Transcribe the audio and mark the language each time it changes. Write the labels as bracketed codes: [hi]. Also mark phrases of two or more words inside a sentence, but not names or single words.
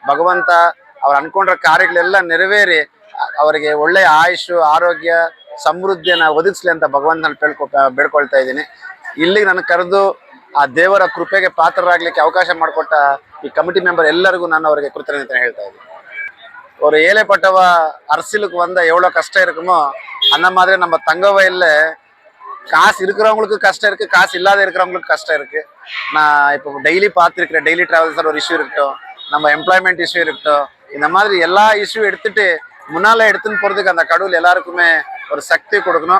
[kn] ಭಗವಂತ ಅವ್ರು ಅನ್ಕೊಂಡ್ರ ಕಾರ್ಯಗಳೆಲ್ಲ ನೆರವೇರಿ ಅವರಿಗೆ ಒಳ್ಳೆಯ ಆಯುಷು ಆರೋಗ್ಯ ಸಮೃದ್ಧಿಯನ್ನ ಒದಗಿಸ್ಲಿ ಅಂತ ಭಗವಂತನ ಬೇಡ್ಕೊಳ್ತಾ ಇದ್ದೀನಿ. ಇಲ್ಲಿಗೆ ನನಗೆ ಕರೆದು ಆ ದೇವರ ಕೃಪೆಗೆ ಪಾತ್ರರಾಗ್ಲಿಕ್ಕೆ ಅವಕಾಶ ಮಾಡಿಕೊಟ್ಟ ಈ [en] committee member [kn] ಎಲ್ಲರಿಗೂ ನಾನು ಅವರಿಗೆ ಕೃತಜ್ಞತೆ ಹೇಳ್ತಾ ಇದ್ದೀನಿ. [ta] ஒரு ஏழைப்பட்டவ அரசியலுக்கு வந்த எவ்வளோ கஷ்டம் இருக்குமோ அந்த மாதிரி நம்ம தங்க வயல்ல காசு இருக்கிறவங்களுக்கு கஷ்டம் இருக்கு, காசு இல்லாத இருக்கிறவங்களுக்கு கஷ்டம் இருக்கு. நான் இப்போ டெய்லி பார்த்துருக்கிறேன். [en] daily travellers [ta] ஒரு இஷ்யூ இருக்கட்டும், நம்ம [en] employment issue [ta] இருக்கட்டும், இந்த மாதிரி எல்லா இஷ்யூ எடுத்துட்டு முன்னால எடுத்துன்னு போறதுக்கு அந்த கடவுள் எல்லாருக்குமே ஒரு சக்தி கொடுக்கணும்.